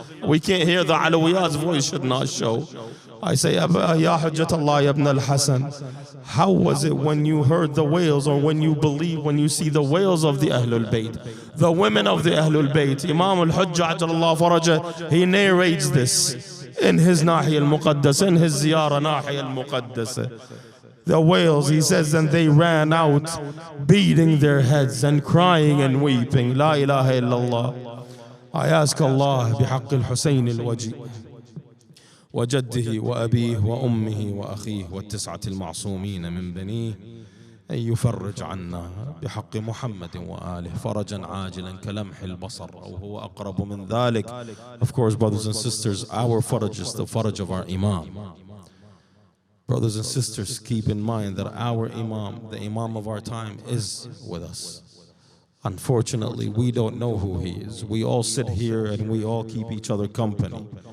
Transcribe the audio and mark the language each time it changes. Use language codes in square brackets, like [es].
[en] We can't hear the Alawiyat's voice should not show. I say, Ya Hujjatullah ibn al-Hasan, how was it when you heard the wails, or when you believe, when you see the wails of the Ahlul Bayt, the women of the Ahlul Bayt? Imam al-Hujjah [ar] Ajalallah Faraja, [en] he narrates this in his Nahi al-Muqaddas, in his Ziyara Nahi al-Muqaddas. The wails, he says, and they ran out beating their heads and crying and weeping. [ar] La ilaha illallah. [en] I ask Allah [ar] بحق الحسين الوجي وجده وأبيه وأمه وأخيه والتسعة المعصومين من بنيه أن يفرج عنا بحق محمد وآله فرجا عاجلا كلمح البصر أو هو أقرب من ذلك. [en] Of course, brothers and sisters, our faraj is the faraj of our Imam. Brothers and sisters, keep in mind that our Imam, the Imam of our time, is with us. Unfortunately, we don't know who he is. We all sit here and we all keep each other company.